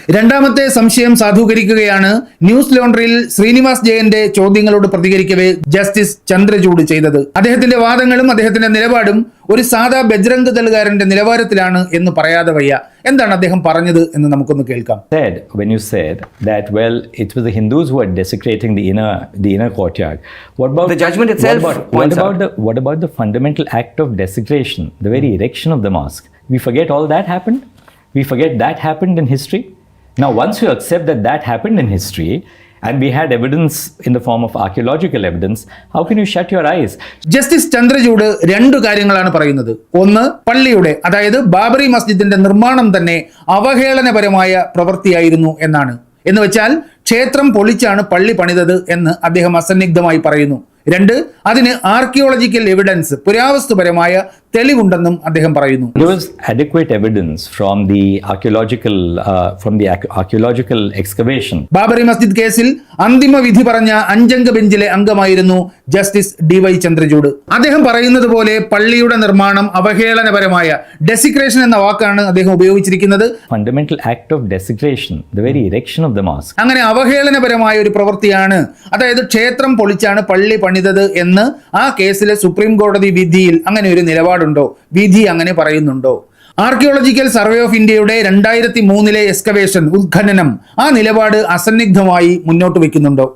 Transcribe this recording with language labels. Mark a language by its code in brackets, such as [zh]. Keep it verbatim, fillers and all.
[ml] രണ്ടാമത്തെ സംശയം സാധൂകരിക്കുകയാണ് ന്യൂസ് ലോണ്ടറിയിൽ ശ്രീനിവാസ് ജയന്റെ ചോദ്യങ്ങളോട് പ്രതികരിക്കവേ ജസ്റ്റിസ് ചന്ദ്രചൂഡ് ചെയ്തത്. അദ്ദേഹത്തിന്റെ വാദങ്ങളും അദ്ദേഹത്തിന്റെ നിലപാടും ഒരു സാധാ ബജ്രംഗ് ദളുകാരന്റെ നിലവാരത്തിലാണ് എന്ന് പറയാതെ വയ്യ. എന്താണ് അദ്ദേഹം പറഞ്ഞത് എന്ന് നമുക്കൊന്ന് കേൾക്കാം. [en] Said when you said that well it was the Hindus who were desecrating the inner the inner courtyard, what about the judgment itself? What about, what about the what about the fundamental act of desecration, the very erection of the mosque? We forget all that happened. We forget that happened in history. Now, once you accept that that happened in history, and we had evidence in the form of archaeological evidence, how can you shut your eyes? [ml] Justice Chandrachud രണ്ട് കാര്യങ്ങളാണ് പറയുന്നത്. ഒന്ന്, പള്ളിയുടെ അതായത് ബാബറി മസ്ജിദിന്റെ നിർമ്മാണം തന്നെ അവഹേളനപരമായ പ്രവൃത്തിയായിരുന്നു എന്നാണ്. എന്ന് വെച്ചാൽ ക്ഷേത്രം പൊളിച്ചാണ് പള്ളി പണിതത് എന്ന് അദ്ദേഹം അസന്നിഗ്ധമായി പറയുന്നു. രണ്ട്, അതിന് ആർക്കിയോളജിക്കൽ എവിഡൻസ് പുരാവസ്തുപരമായ തെളിവുണ്ടെന്നും അദ്ദേഹം പറയുന്നു. [en] There was adequate evidence from the archaeological uh, from the archaeological excavation. [ml] Babri Masjid കേസിൽ അന്തിമ വിധി പറഞ്ഞ അഞ്ചംഗ ബെഞ്ചിലെ അംഗമായിരുന്നു ജസ്റ്റിസ് ഡി വൈ ചന്ദ്രചൂഡ്. അദ്ദേഹം പറയുന്നത് പോലെ പള്ളിയുടെ നിർമ്മാണം അവഹേളനപരമായ, ഡെസിക്രേഷൻ എന്ന വാക്കാണ് അദ്ദേഹം ഉപയോഗിച്ചിരിക്കുന്നത്. [en] Fundamental act of desecration, the very erection of the mosque. [ml] അങ്ങനെ അവഹേളനപരമായ ഒരു പ്രവൃത്തിയാണ്, അതായത് ക്ഷേത്രം പൊളിച്ചാണ് പള്ളി പണിതത് എന്ന് ആ കേസിലെ സുപ്രീം കോടതി വിധിയിൽ അങ്ങനെ ഒരു നിലപാട് ണ്ടോ? വിധി അങ്ങനെ പറയുന്നുണ്ടോ? ആർക്കിയോളജിക്കൽ സർവേ ഓഫ് ഇന്ത്യയുടെ രണ്ടായിരത്തി മൂന്നിലെ എക്സ്കവേഷൻ ഉദ്ഖനനം ആ നിലപാട് അസന്നിഗ്ധമായി മുന്നോട്ട് വെക്കുന്നുണ്ടോ?